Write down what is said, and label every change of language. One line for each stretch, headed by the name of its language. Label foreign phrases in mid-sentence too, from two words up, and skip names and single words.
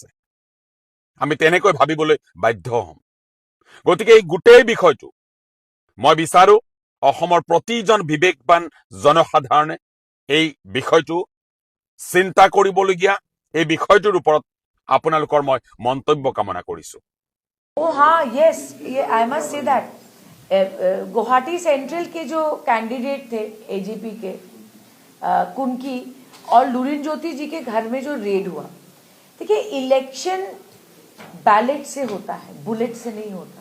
Assamese: আমি তেনেকৈ ভাবিবলৈ বাধ্য হ'ম। গতিকে এই গোটেই বিষয়টো মই বিচাৰো অসমৰ প্ৰতিজন বিবেকবান জনসাধাৰণে এই বিষয়টো চিন্তা কৰিবলগীয়া, এই বিষয়টোৰ ওপৰত আপোনালোকৰ মই মন্তব্য কামনা কৰিছো।
Hindi: ओ हाँ यस, ये
English: I must say that
Hindi: गुवाहाटी सेंट्रल के जो कैंडिडेट थे एजीपी के कुनकी और लुरिन ज्योति जी के घर में जो रेड हुआ, देखिए
English: election ballot
Hindi: से होता है, बुलेट से नहीं होता।